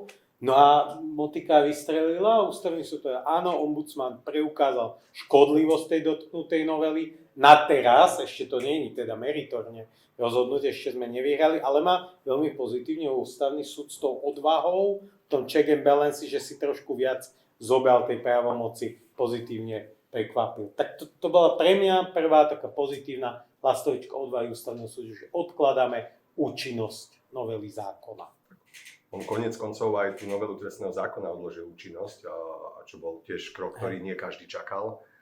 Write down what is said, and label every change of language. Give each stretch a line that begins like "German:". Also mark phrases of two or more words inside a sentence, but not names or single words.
Slovak: No a motika vystrelila, ústavný súd teda áno, ombudsman preukázal škodlivosť tej dotknutej novely. Na teraz, ešte to nie je teda meritorne rozhodnutie, ešte sme nevyhrali, ale má veľmi pozitívne ústavný súd s tou odvahou, v tom
English: check and balance,
Slovak: že si trošku viac zobral tej právomoci, pozitívne prekvapil. Tak to bola pre mňa prvá taká pozitívna lastovička odvahy ústavného súdu, že odkladáme účinnosť novely zákona. On koniec koncov aj tú novelu trestného zákona odložil účinnosť, a čo bol tiež krok, ktorý nie každý čakal.